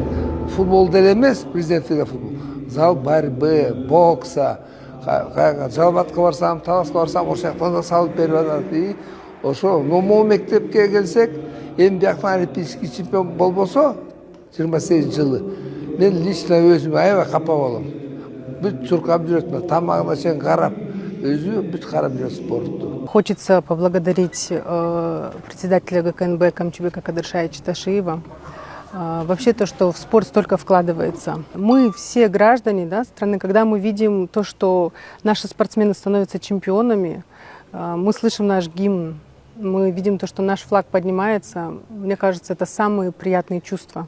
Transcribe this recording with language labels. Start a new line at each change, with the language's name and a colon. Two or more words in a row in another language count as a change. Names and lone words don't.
Kyrgyz: Футбол деле эмес, президенттик футбол.
Russian: Зал борьбы, бокса,
Kyrgyz: жалбатка барсам, таласка барсам, ошол жактан да салып берип атат. Ошо могу мектепке келсек, эми бияктан
Russian: олимпийский чемпион
Kyrgyz: болбосо, 28 жылы, мен лично өзүм аябай капа болом. Бүт чуркап жүрөт, тамагына чейин карап, өзү бүт карап жүрөт спортту.
Russian: Хочется поблагодарить председателя ГКНБ Камчыбека Кадыршаевича Ташиева. Вообще то, что в спорт столько вкладывается. Мы все граждане страны, когда мы видим то, что наши спортсмены становятся чемпионами, мы слышим наш гимн, мы видим то, что наш флаг поднимается, мне кажется, это самые приятные чувства.